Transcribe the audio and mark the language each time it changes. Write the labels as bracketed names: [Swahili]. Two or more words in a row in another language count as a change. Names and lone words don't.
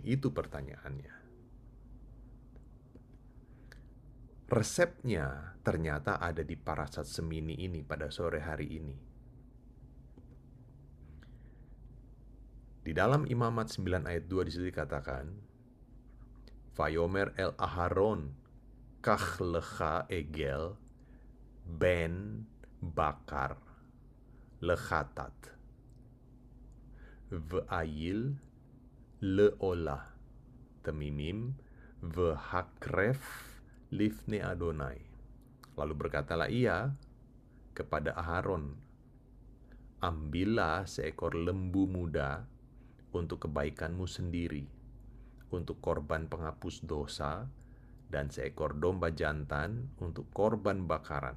[Indonesian] Itu pertanyaannya. Resepnya ternyata ada di parasat Shemini ini pada sore hari ini. Di dalam Imamat 9 ayat 2 disitu dikatakan, [Hebrew] ויאמר אל אהרן קח לך עגל בן בקר לחטאת ואיל לעלה תמימם והקרב לפני אדני. [Indonesian] Lalu berkatalah ia kepada Aharon, ambillah seekor lembu muda untuk kebaikanmu sendiri, untuk korban penghapus dosa, dan seekor domba jantan untuk korban bakaran.